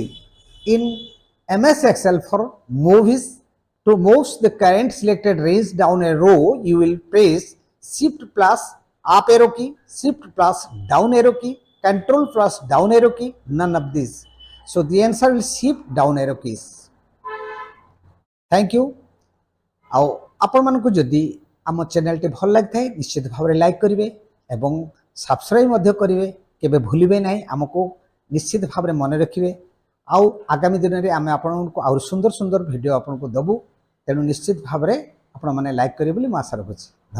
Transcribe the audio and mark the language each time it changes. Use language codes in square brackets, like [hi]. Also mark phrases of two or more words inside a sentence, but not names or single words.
[en] In MS Excel, for movies, to move the current selected range down a row, you will press Shift plus up arrow key, Shift plus down arrow key, Control plus down arrow key, none of these. So, the answer will Shift down arrow keys. Thank you. [or] ଆଉ ଆପଣମାନଙ୍କୁ ଯଦି ଆମ ଚ୍ୟାନେଲଟି ଭଲ ଲାଗିଥାଏ ନିଶ୍ଚିତ ଭାବରେ ଲାଇକ୍ କରିବେ ଏବଂ ସବସ୍କ୍ରାଇବ୍ ମଧ୍ୟ କରିବେ, କେବେ ଭୁଲିବେ ନାହିଁ। ଆମକୁ ନିଶ୍ଚିତ ଭାବରେ ମନେ ରଖିବେ। ଆଉ ଆଗାମୀ ଦିନରେ ଆମେ ଆପଣଙ୍କୁ ଆହୁରି ସୁନ୍ଦର ସୁନ୍ଦର ଭିଡ଼ିଓ ଆପଣଙ୍କୁ ଦେବୁ। ତେଣୁ ନିଶ୍ଚିତ ଭାବରେ ଆପଣମାନେ ଲାଇକ୍ କରିବେ ବୋଲି ମୁଁ ଆଶା ରଖୁଛି।